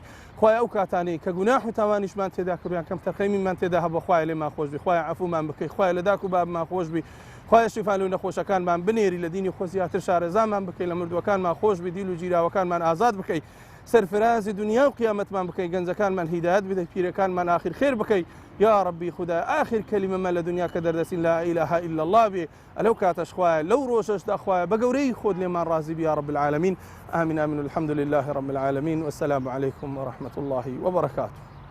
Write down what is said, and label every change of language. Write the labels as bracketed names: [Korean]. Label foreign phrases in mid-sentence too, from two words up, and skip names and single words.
[Central Kurdish] خوای ئەو کاتانەی کە گوناح و تاوانیشمان تێدا کردویان کەم تەرخەیمیمان تێدا هەبوو، خوای لێمان خۆش بی، خوای عەفومان بکەی، خوای لە داک و بابمان خۆش بی، خوای شیفان و نەخۆشەکانمان بنێری، لە دینی خۆ زیاتر شارەزامان بکەی، لە مردووەکانمان خۆش بی، دیل و جیراوەکانمان ئازاد بکەی، سەرفرازی دنیا و قیامەتمان بکەی، گەنجەکانمان هیدایەت بدەی، پیرەکانمان آخر خێر بکەی. یا ربی خدا آخر کەلیمەمان لە دنیا کە دەردەچین [Arabic] لا ئیلاها ئیلا الله [Central Kurdish] بێ، ئەلەو کاتەش خوایە لەو ڕۆژەشدا خوایە بە گەورەی خۆت لێمان ڕازی بی [Arabic] یا رب العالمین. آمین آمین. الحمد لله رب العالمین. والسلام عليكم ورحمة الله وبركاته.